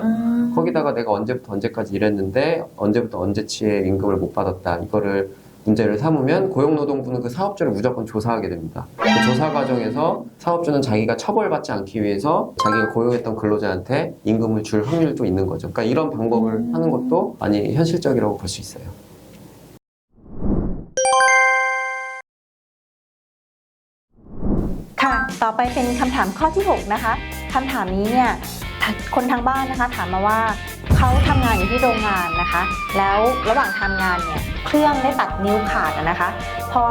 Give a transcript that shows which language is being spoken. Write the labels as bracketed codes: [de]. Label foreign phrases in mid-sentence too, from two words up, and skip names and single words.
[ko] 거기다가 내가 언제부터 언제까지 일했는데 언제부터 언제치에 임금을 못 받았다 이거를 문제를 삼으면 고용노동부는 그 사업주를 무조건 조사하게 됩니다. 그 조사 과정에서 사업주는 자기가 처벌받지 않기 위해서 자기가 고용했던 근로자한테 임금을 줄 확률도 있는 거죠. 그러니까 이런 방법을 하는 것도 많이 현실적이라고 볼 수 있어요. [th] ค่ะ ต่อไปเป็นคำถามข้อที่ 6 นะคะคำถามนี้เนี่ยคนทางบ้านนะคะถามมาว่าเขาทำงานอยู่ที่โรงงานนะคะ แล้วระหว่างทำงานเนี่ยเครื่องได้ตัดนิ้วขาดนะคะ พอ